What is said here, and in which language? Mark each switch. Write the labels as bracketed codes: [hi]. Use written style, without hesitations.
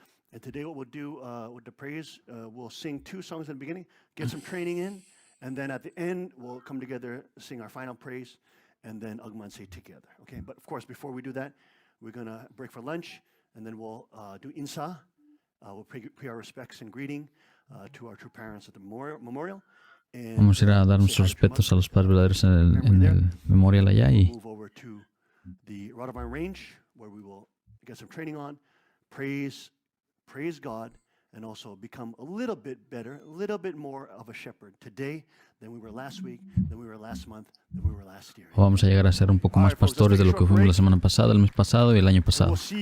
[en] And today what we'll do with the praise, we'll sing 2 songs at the beginning, get some training in, and then at the end, we'll come together, sing our final praise, and then Ugman say together. Okay, but of course, before we do that, we're going to break for lunch, and then we'll do Insa. We'll pay our respects and greeting to our true parents at the memorial. [es] Vamos a ir a dar nuestros respetos a los padres verdaderos en el memorial allá y [en] move over to the Radhavan Range, where we will get some training on, praise God, and also become a little bit better, a little bit more of a shepherd today than we were last week, than we were last month, than we were last year. [es] Vamos a llegar a ser un poco más pastores de lo que fuimos la semana pasada, el mes pasado y el año pasado.